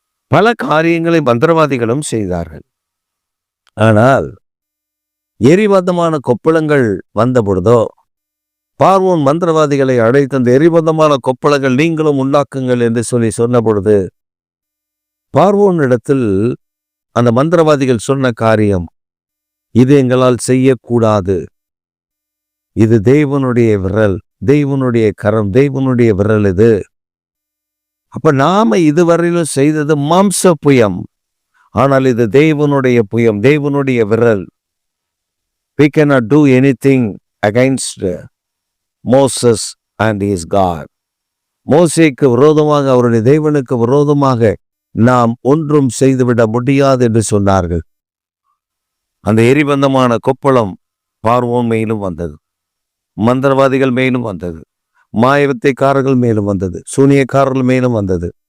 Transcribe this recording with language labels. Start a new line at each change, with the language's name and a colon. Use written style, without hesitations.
Tamil: பல காரியங்களை மந்திரவாதிகளும் செய்தார்கள். ஆனால் எரிபந்தமான கொப்பளங்கள் வந்த பொழுதோ பார்வோன் மந்திரவாதிகளை அழைத்து அந்த எரிபந்தமான கொப்பளங்கள் நீங்களும் உண்டாக்குங்கள் என்று சொல்லி சொன்ன பொழுது பார்வோன் இடத்தில் அந்த மந்திரவாதிகள் சொன்ன காரியம், இது எங்களால் செய்யக்கூடாது, இது தேவனுடைய விரல், தெய்வனுடைய கரம், தெய்வனுடைய விரல் இது. அப்ப நாம இதுவரையிலும் செய்தது மாம்ச புயம், ஆனால் இது தேவனுடைய புயம், தேவனுடைய விரல்.
English: We cannot do anything against Moses and his God.
Tamil: மோசேக்கு விரோதமாக, அவருடைய தேவனுக்கு விரோதமாக நாம் ஒன்றும் செய்துவிட முடியாது என்று சொன்னார்கள். அந்த எரிபந்தமான கொப்பளம் பார்வோன் மேலும் வந்தது, மந்திரவாதிகள் மேலும் வந்தது, மாயவித்தைக்காரர்கள் மேலும் வந்தது, சூனியக்காரர்கள் மேலும் வந்தது.